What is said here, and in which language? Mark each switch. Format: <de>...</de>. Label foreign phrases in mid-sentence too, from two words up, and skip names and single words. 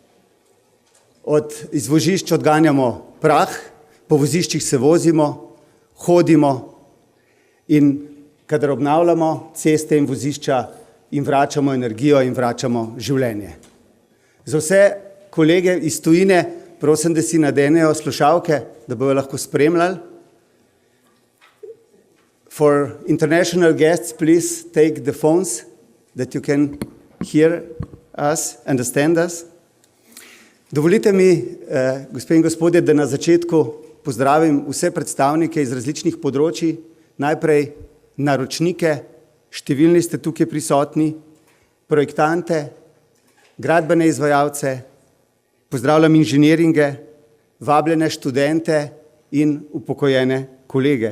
<sl>Iz vozišč odganjamo prah, po voziščih se vozimo, hodimo in kadar obnavljamo ceste in vozišča, jim vračamo energijo in vračamo življenje. Za vse kolege iz tujine prosim, da si nadenejo slušalke, da bojo lahko spremljali.</sl> <en>For international guests, please take the phones that you can hear us, understand us.</en> <sl>Dovolite mi, gospe in gospodje, da na začetku pozdravim vse predstavnike iz različnih področij, najprej naročnike, številni ste tukaj prisotni, projektante, gradbene izvajalce, pozdravljam inženiringe, vabljene študente in upokojene kolege.</sl>